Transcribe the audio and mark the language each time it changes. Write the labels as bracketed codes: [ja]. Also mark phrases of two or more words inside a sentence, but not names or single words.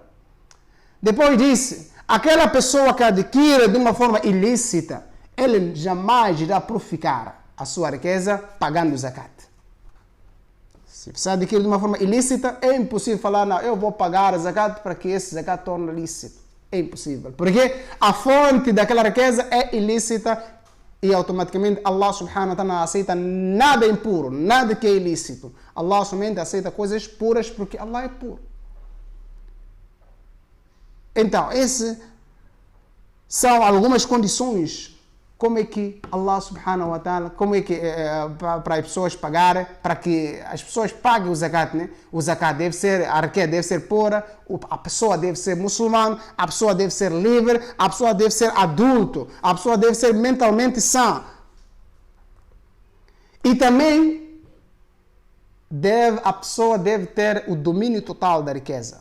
[pt] Depois disso, aquela pessoa que adquire de uma forma ilícita, ele jamais irá purificar a sua riqueza pagando zakat. Se você adquire de uma forma ilícita, é impossível falar, não, eu vou pagar zakat para que esse zakat torne lícito. É impossível. Porque a fonte daquela riqueza é ilícita e automaticamente [ar] الله سبحانه وتعالى [pt] não aceita nada impuro, nada que é ilícito. Allah somente aceita coisas puras porque Allah é puro. Então, essas são algumas condições. Como é que [ar] الله سبحانه وتعالى, [pt] como é que para as pessoas pagarem, para que as pessoas paguem o zakat, né? O zakat deve ser, a riqueza deve ser pura, a pessoa deve ser muçulmana, a pessoa deve ser livre, a pessoa deve ser adulto, a pessoa deve ser mentalmente sã. E também a pessoa deve ter o domínio total da riqueza.